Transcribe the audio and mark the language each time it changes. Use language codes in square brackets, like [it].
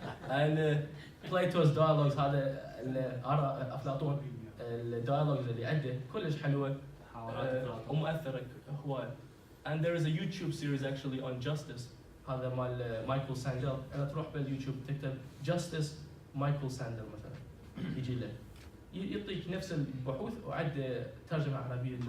[en] And Plato's dialogues [ar] هذا أفلاطون الديالوجز اللي عنده كلش حلوة ومؤثرة هواية. [en] And there is a YouTube series actually on justice [ar] هذا مال مايكل ساندل. أنا تروح باليوتيوب تكتب justice مايكل ساندل مثلا يجي له يعطيك نفس البحوث وعنده ترجمة عربية.